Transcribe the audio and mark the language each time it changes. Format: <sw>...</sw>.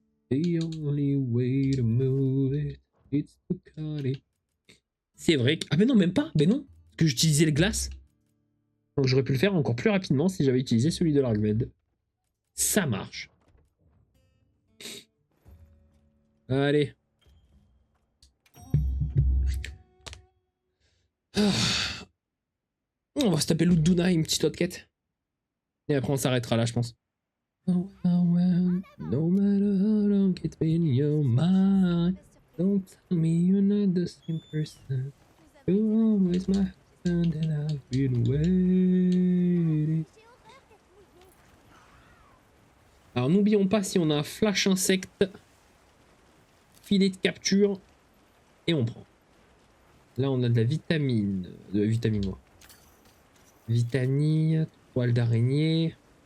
<en>The only way to move it, it's to cut it.</en> <fr>C'est vrai que... Ah mais non, même pas. Ben non. Parce que j'utilisais le glace. Donc j'aurais pu le faire encore plus rapidement si j'avais utilisé celui de l'Argmed. Ça marche. Allez. Ah. On va se taper l'Uduna, une petite autre quête. Et après on s'arrêtera là, je pense.</fr> <en>Oh, well, no matter how long it's been in your mind, don't tell me you're not the same person. You're always my husband and I've been waiting.</en> <fr>Alors n'oublions pas si on a un flash insecte, filet de capture, et on prend. Là on a de la vitamine, moi. Vitamine, toile d'araignée.</fr>